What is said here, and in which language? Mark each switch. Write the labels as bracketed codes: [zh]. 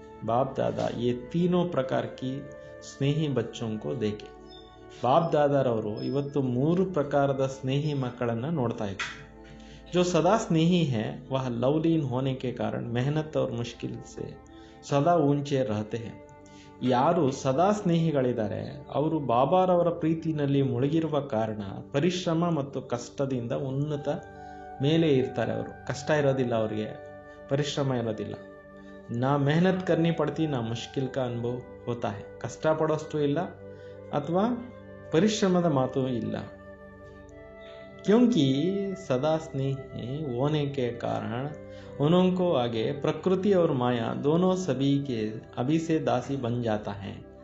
[hi] बाप दादा ये तीनों प्रकार की स्नेही बच्चों को देखे. [kn] ಬಾಪ್ ದಾದಾರವರು ಇವತ್ತು 3 ಪ್ರಕಾರದ ಸ್ನೇಹಿ ಮಕ್ಕಳನ್ನು ನೋಡ್ತಾ ಇದ್ರು. [hi] जो सदा स्नेही है वह लवलीन होने के कारण मेहनत और मुश्किल से सदा ऊंचे रहते हैं. [kn] ಯಾರು ಸದಾ ಸ್ನೇಹಿಗಳಿದ್ದಾರೆ ಅವರು ಬಾಬಾರವರ ಪ್ರೀತಿನಲ್ಲಿ ಮುಳುಗಿರುವ ಕಾರಣ ಪರಿಶ್ರಮ ಮತ್ತು ಕಷ್ಟದಿಂದ ಉನ್ನತ ಮೇಲೆ ಇರ್ತಾರೆ. ಅವರು ಕಷ್ಟ ಇರೋದಿಲ್ಲ, ಅವರಿಗೆ ಪರಿಶ್ರಮ ಇರೋದಿಲ್ಲ. [hi] ನಾ मेहनत करनी पड़ती ना मुश्किल का अनुभव होता है. [kn] ಕಷ್ಟ ಪಡೋಷ್ಟು ಇಲ್ಲ ಅಥವಾ ಪರಿಶ್ರಮದ ಮಾತು ಇಲ್ಲ. [hi] क्योंकि सदा स्नेही होने के कारण उनको आगे प्रकृति और माया दोनों सभी के अभी से दासी बन जाता है.